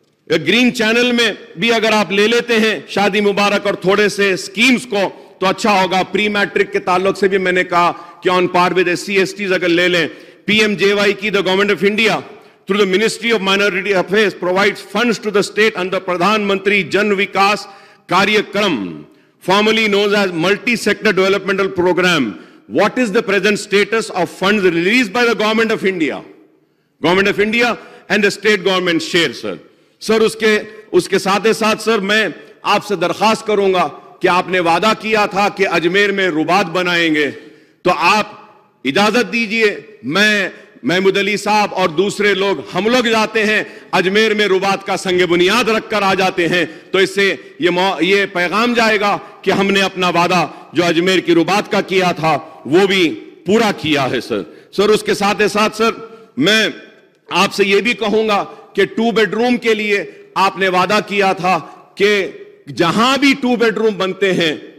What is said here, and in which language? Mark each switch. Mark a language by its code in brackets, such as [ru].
[ur] Green channel میں بھی اگر آپ لے لیتے ہیں شادی مبارک اور تھوڑے سے اسکیمز کو تو اچھا ہوگا۔ پری میٹرک کے تعلق سے بھی میں نے کہا کہ آن پار ود SC/STs اگر لے لیں، PMJY کی [en] the Government of India through the Ministry of Minority Affairs provides funds to the state under Pradhan Mantri Jan Vikas Karyakram, formerly known as Multi-Sector Developmental Program. What is the present status of funds released by the Government of India? Government of India and the state government share, sir. [ur] سر اس کے ساتھ ساتھ سر میں آپ سے درخواست کروں گا کہ آپ نے وعدہ کیا تھا کہ اجمیر میں رباط بنائیں گے، تو آپ اجازت دیجئے میں محمود علی صاحب اور دوسرے لوگ ہم لوگ جاتے ہیں اجمیر میں رباط کا سنگ بنیاد رکھ کر آ جاتے ہیں، تو اس سے یہ پیغام جائے گا کہ ہم نے اپنا وعدہ جو اجمیر کی رباط کا کیا تھا وہ بھی پورا کیا ہے۔ سر اس کے ساتھ ساتھ سر میں آپ سے یہ بھی کہوں گا کہ 2 بیڈ روم کے لیے آپ نے وعدہ کیا تھا کہ جہاں بھی 2 بیڈ روم بنتے ہیں